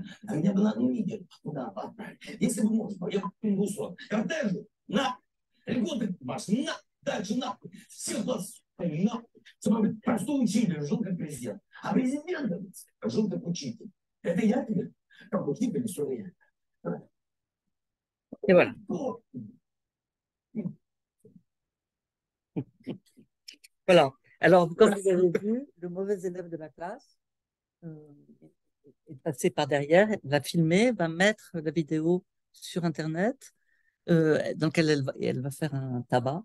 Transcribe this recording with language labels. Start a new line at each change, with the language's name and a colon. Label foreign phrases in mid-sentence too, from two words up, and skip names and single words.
Russian: А меня бы надо увидеть, куда отправить. Если бы можно, я бы пингусом. Кортежи, на, льготы ваши, на, дальше нахуй. Всех вас нахуй. Чтобы простой учитель жил как президент. А президент жил как учитель. Это я тебе? Как учитель, что я?
French: Et voilà. Voilà. Alors, comme vous avez vu, le mauvais élève de la classe est passé par derrière, va filmer, va mettre la vidéo sur Internet, dans laquelle elle va faire un tabac.